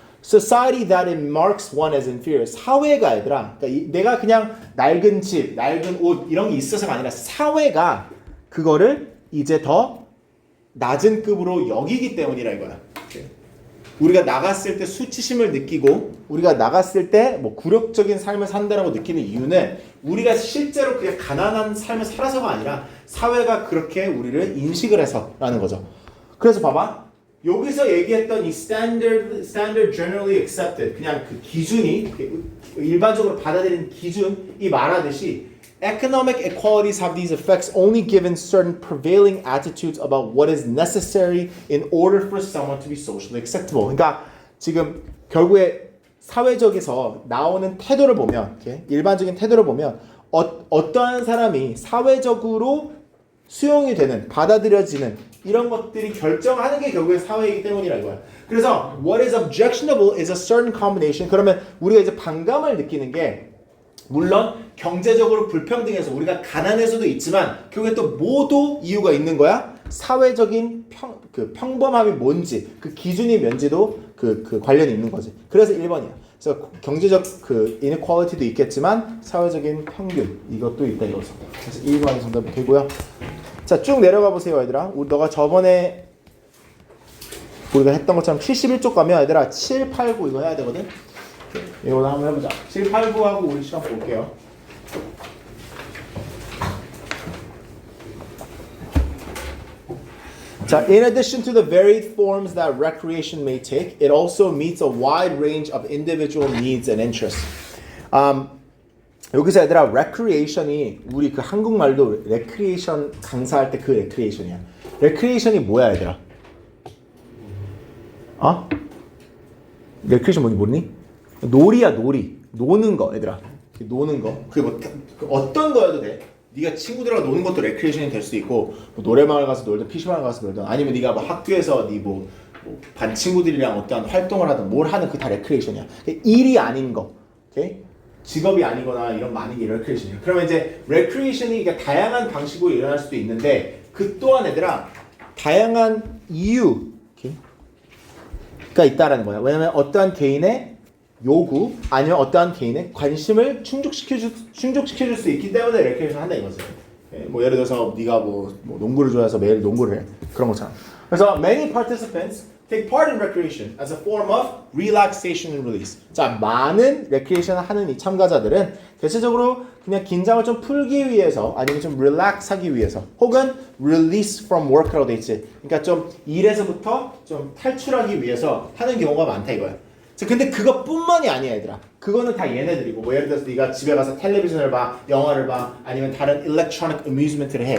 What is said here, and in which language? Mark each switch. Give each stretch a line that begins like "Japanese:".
English: Society that it marks one as inferior.
Korean: 사회가 얘들아. 그러니까 내가 그냥 낡은 집, 낡은 옷 이런 게 있어서가 아니라 사회가 그거를 이제 더 낮은 급으로 여기기 때문이라 이거야. 우리가 나갔을 때 수치심을 느끼고 우리가 나갔을 때 뭐 굴욕적인 삶을 산다라고 느끼는 이유는 우리가 실제로 그냥 가난한 삶을 살아서가 아니라 사회가 그렇게 우리를 인식을 해서라는 거죠. 그래서 봐봐. 여기서 얘기했던 이
English: standard generally accepted
Korean: 그냥 그 기준이 일반적으로 받아들이는 기준이 말하듯이
English: economic equalities have these effects only given certain prevailing attitudes about what is necessary in order for someone to be socially acceptable.
Korean: 그러니까 지금 결국에 사회적에서 나오는 태도를 보면 okay? 일반적인 태도를 보면 어떠한 사람이 사회적으로 수용이 되는 받아들여지는 이런 것들이 결정하는 게 결국에 사회이기 때문이라 이거야.
English: 그래서 what is objectionable is a certain combination.
Korean: 그러면 우리가 이제 반감을 느끼는 게 물론 경제적으로 불평등해서 우리가 가난해서도 있지만 결국에 또 모두 이유가 있는 거야. 사회적인 평범함이 뭔지 그 기준이 뭔지도 그 관련이 있는 거지. 그래서 1번이야. 그래서 경제적 inequality도 있겠지만 사회적인 평균 이것도 있다 이거죠. 그래서 1번이 정답이 되고요. 자, 쭉 내려가 보세요, 얘들아. 너가 저번에 우리가 했던 것처럼 71쪽 가면 얘들아 7, 8, 9 이거 해야 되거든. 이거 한번 해보자. 7, 8, 9하고 우리 시간 볼게요.
English: 자, in addition to the varied forms that recreation may take, it also meets a wide range of individual needs and interests.
Korean: 여기서 얘들아, recreation이 우리 그 한국말도 recreation 강사할 때 그 recreation이야. recreation이 뭐야, 얘들아? 어? recreation 뭔지 모르니? 놀이야, 놀이. 노는 거, 얘들아. 노는 거. 그게 뭐 어떤 거여도 돼. 네가 친구들하고 노는 것도 레크레이션이 될 수 있고, 뭐 노래방을 가서 놀든 PC방을 가서 놀든, 아니면 네가 뭐 학교에서 네 뭐 반 친구들이랑 어떠한 활동을 하든 뭘 하든 그게 다 레크레이션이야. 일이 아닌 거, 오케이? 직업이 아니거나 이런 많은 게 레크레이션이야. 그러면 이제 레크레이션이 그러니까 다양한 방식으로 일어날 수도 있는데, 그 또한 얘들아 다양한 이유가 있다라는 거야. 왜냐면 어떠한 개인의 요구 아니면 어떠한 개인의 관심을 충족시켜줄 수 있기 때문에 레크레이션 한다 이거지. 뭐 예를 들어서 네가 뭐 농구를 좋아해서 매일 농구를 해 그런 것처럼.
English: 그래서 many participants take part in recreation as a form of relaxation and release.
Korean: 자, 많은 레크레이션을 하는 이 참가자들은 대체적으로 그냥 긴장을 좀 풀기 위해서 아니면 좀 릴렉스하기 위해서 혹은
English: release from work
Korean: 라고 돼 있지. 그러니까 좀 일에서부터 좀 탈출하기 위해서 하는 경우가 많다 이거야. 자, 근데 그것뿐만이 아니야 얘들아. 그거는 다 얘네들이고 뭐 예를 들어서 네가 집에 가서 텔레비전을 봐, 영화를 봐, 아니면 다른
English: electronic amusement
Korean: 를 해.